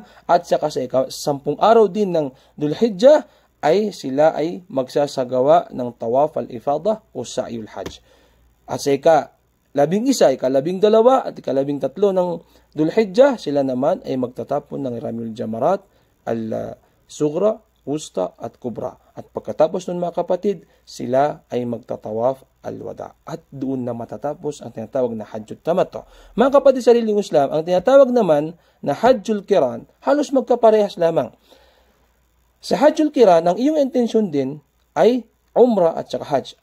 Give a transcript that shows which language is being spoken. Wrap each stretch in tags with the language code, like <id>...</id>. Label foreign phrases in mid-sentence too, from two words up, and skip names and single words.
<tl>At saka sa 10 araw din ng Dhul Hijjah ay sila ay magsasagawa ng</tl> <ar>طواف الإفاضة</ar> <tl>o</tl> <ar>سعي الحج.</ar> <tl>At sa ika-12, ika-12 at ika-13 ng Dhul Hijjah, sila naman ay magtatapon ng</tl> <ar>رمي الجمرات الصغرى، الوسطى</ar> <tl>at Kubra. At pagkatapos nun mga kapatid, sila ay magtatawaf al-wada. At doon na matatapos ang tinatawag na</tl> <ar>حج التمتع.</ar> <tl>Mga kapatid sa sariling Islam, ang tinatawag naman na</tl> <ar>حج القران,</ar> <tl>halos magkaparehas lamang. Sa</tl> <ar>حج القران,</ar> <tl>ang iyong intensyon din ay umrah at saka hajj.</tl>